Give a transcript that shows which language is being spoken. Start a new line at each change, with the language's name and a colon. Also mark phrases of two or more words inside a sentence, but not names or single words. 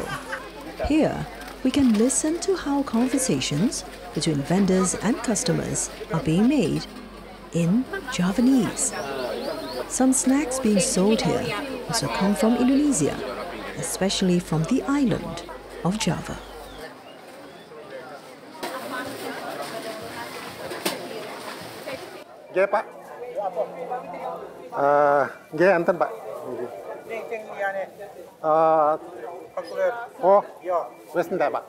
English: Here, we can listen to how conversations between vendors and customers are being made in Javanese. Some snacks being sold here also come from Indonesia, especially from the island of Java.
Javanese: Nggih, Pak. Nggih enten, Pak. Oh, wis entek, Pak.